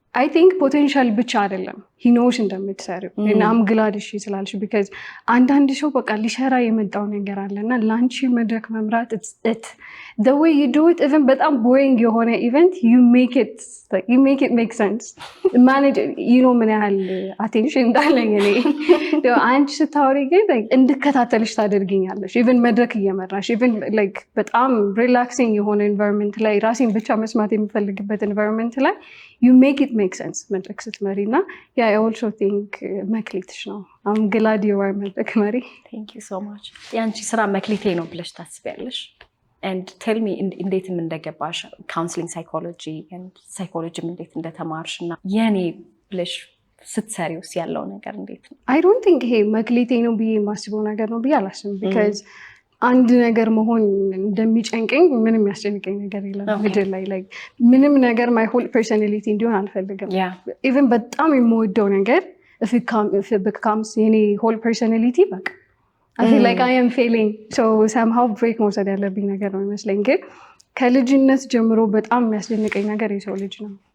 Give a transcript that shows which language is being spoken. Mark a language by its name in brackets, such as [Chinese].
[Amharic] I think potential ብቻ አይደለም he knows እንደምትሰሪው እና I'm glad እሺ ስላልሽ because አንዳንድ ሰው በቃ ሊሰራ የመጣው ነገር አለና ላንቺ መድረክ መምራት [English] it's the way you do it [Amharic] even በጣም boring የሆነ event [English] you make it make sense [Amharic] manage ምን ያህል attention እንዳለኝ እኔ አንቺ ስታወሪ ግን እንድከታተልሽ ታደርጊኛለሽ even መድረክ እየመራሽ [English] even like [Amharic] በጣም relaxing የሆነ environment ላይ ራሴን ብቻ መስማት የምፈልግበት environment ላይ [English] you make it make sense [Amharic] መድረክ ስትመሪ እና [English] I also think [Amharic] መክሊትሽ ነው [English] I'm glad you are መድረክ መሪ thank you so much [Amharic] ያንቺ ስራ መክሊቴ ነው ብለሽ ታስቢያለሽ [English] and tell me [Amharic] እንዴትም እንደገባሽ counseling psychology and psychology እንዴት እንደተማርሽ እና የኔ ብለሽ ስትሰሪውስ ያለው ነገር እንዴት ነው [English] I don't think [Amharic] ይሄ መክሊቴ ነው ብዬ የማስበው ነገር ነው ብዬ አላስብም because አንድ ነገር መሆን እንደሚጨንቀኝ ምንም ያስጨንቀኝ ነገር የለም ምድር ላይ like ምንም ነገር [English] my whole personality [Amharic] እንዲሆን አልፈልግም even በጣም የምወደው ነገር if it becomes የኔ whole personality በቃ [English] I feel like I am failing [Amharic] so somehow break መውሰድ ያለብኝ ነገር ነው ይመስለኝ ግን ከልጅነት ጀምሮ በጣም የሚያስደንቀኝ ነገር የሰው ልጅ ነው